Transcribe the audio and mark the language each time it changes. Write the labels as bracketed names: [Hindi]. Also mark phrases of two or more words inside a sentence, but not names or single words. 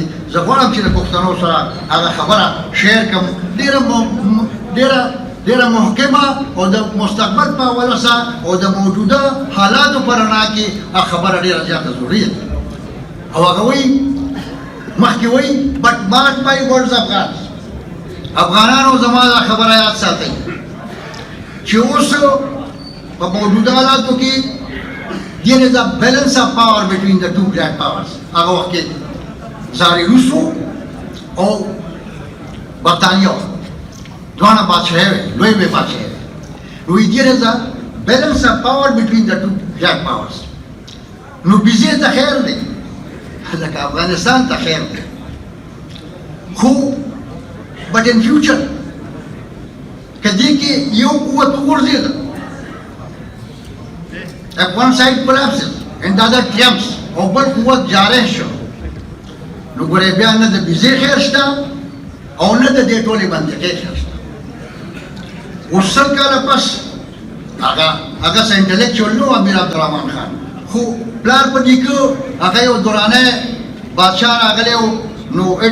[Pashto] زه غواړم چې د پښتنو سره هغه خبره شیر کړم ډېره محکمه او د مستقبل په حواله سره او د موجوده حالاتو په رڼا کې هغه خبره ډېره زیاته ضروري ده. او هغه وایي مخکې وایي [English] but mark my words [Pashto] افغانانو زما دا خبره یاد ساتئ چې اوس په موجوده حالاتو کې [English] there is a balance of power between the two great powers. [Pashto] هغه وخت کې زاري روسو او برطانیه دواړه بادشاهۍ وې، لوی بادشاهۍ وې. [English] نو there is a balance of power between the two great powers. [Pashto] نو بیزې ته خیر دی لکه افغانستان ته خیر دی، خو [English] but in future [Pashto] که دې کې یو قوت وغورځېده [English] if one side collapses and the other triumphs [Pashto] او بل قوت جارح شو نو ګورې بیا نه د بیزې خیر شته او نه د دې ټولې منطقې خیر شته. اوس سل کاله پس هغه انټلیکچوال نو امیر عبدالرحمن خان، خو پلار په نیکه هغه یو دورانه بادشاه راغلی و نو اټ